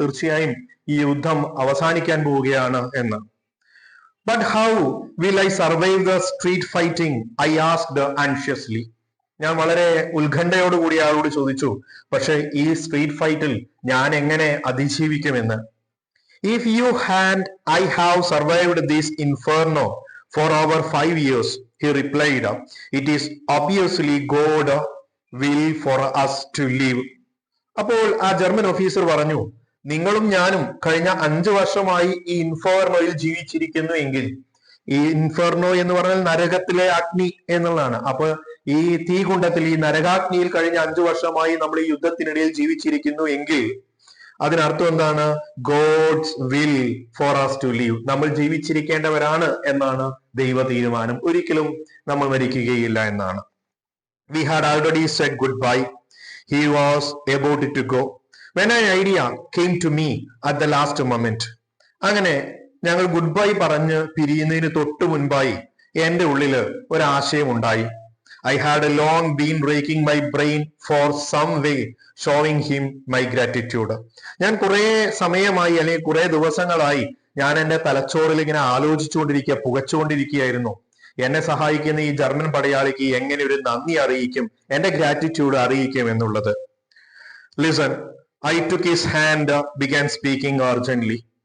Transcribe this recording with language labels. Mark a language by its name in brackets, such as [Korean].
[Malayalam] തീർച്ചയായും ഈ യുദ്ധം അവസാനിക്കാൻ പോവുകയാണ് എന്ന്. [English] But how will I survive the street fighting, I asked anxiously. [Malayalam] ഞാൻ വളരെ ഉത്കണ്ഠയോടുകൂടി ആളോട് ചോദിച്ചു, പക്ഷെ ഈ സ്ട്രീറ്റ് ഫൈറ്റിൽ ഞാൻ എങ്ങനെ അതിജീവിക്കുമെന്ന്. [English] If you hand I have survived this inferno for over 5 years, he replied, it is obviously God will for us to live. [Malayalam] അപ്പോൾ ആ ജർമ്മൻ ഓഫീസർ പറഞ്ഞു, നിങ്ങളും ഞാനും കഴിഞ്ഞ 5 വർഷമായി ഈ ഇൻഫെർണോയിൽ ജീവിച്ചിരിക്കുന്നു എങ്കിൽ, ഈ ഇൻഫെർണോ എന്ന് പറഞ്ഞാൽ നരകത്തിലെ അഗ്നി എന്നുള്ളതാണ്. അപ്പൊ ഈ തീകുണ്ഡത്തിൽ, ഈ നരകാഗ്നിയിൽ കഴിഞ്ഞ 5 വർഷമായി നമ്മൾ ഈ യുദ്ധത്തിനിടയിൽ ജീവിച്ചിരിക്കുന്നു എങ്കിൽ അതിനർത്ഥം എന്താണ്? [English] God's will for us to live. [Malayalam] നമ്മൾ ജീവിച്ചിരിക്കേണ്ടവരാണ് എന്നാണ് ദൈവ തീരുമാനം. ഒരിക്കലും നമ്മൾ മരിക്കുകയില്ല എന്നാണ്. [English] We had already said goodbye. He was about to go when an idea came to me at the last moment. [Malayalam] അങ്ങനെ ഞങ്ങൾ ഗുഡ് ബൈ പറഞ്ഞ് പിരിയുന്നതിന് തൊട്ട് മുൻപായി എന്റെ ഉള്ളില് ഒരാശയം ഉണ്ടായി. [English] I had long been breaking my brain for some way showing him my gratitude. [Malayalam] ഞാൻ കുറെ സമയമായി അല്ലെങ്കിൽ കുറെ ദിവസങ്ങളായി ഞാൻ എന്റെ തലച്ചോറിൽ ഇങ്ങനെ ആലോചിച്ചുകൊണ്ടിരിക്കുക, പുകച്ചുകൊണ്ടിരിക്കുകയായിരുന്നു. എന്നെ സഹായിക്കുന്ന ഈ ജർമ്മൻ പടയാളിക്ക് എങ്ങനെ ഒരു നന്ദി അറിയിക്കും, എന്റെ ഗ്രാറ്റിറ്റ്യൂഡ് അറിയിക്കും എന്നുള്ളത്. [English] Listen, I took his hand, began speaking urgently.